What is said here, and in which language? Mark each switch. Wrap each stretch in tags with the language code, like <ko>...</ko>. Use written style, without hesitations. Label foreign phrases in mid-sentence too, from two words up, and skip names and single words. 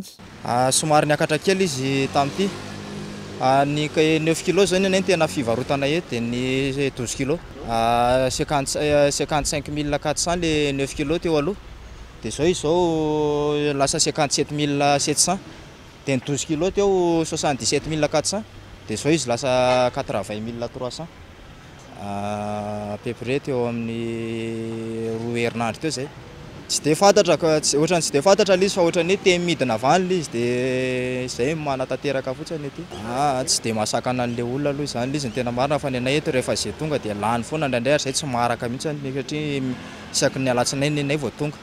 <mg>Somary niakatra kely izy tamin'ity. Ny 9 kilo zany ny tena fivarotana eto dia ny 12 kilo 55 400 le 9 kilo teo aloha dia izao lasa 57 700 dia ny 12 kilo teo 77 400 dia izao izy lasa 80 300</mg> <fr>à peu près</fr> <mg>teo amin'ny 2 herinandro teo zay. Tsy dia fantatra ohatrany tsy dia fantatra ilay izy fa ohatrany hoe te midina vanila izy dia izay manatanteraka fotsiny ety. Tsy dia mahasakana an'ilay olona aloha izany izy ny tena marina fa ny anay eto rehefa izay tonga dia lany foana indraindray izay tsy maharaka mihitsy satria isaky ny alatsinainy anay vao tonga.</mg>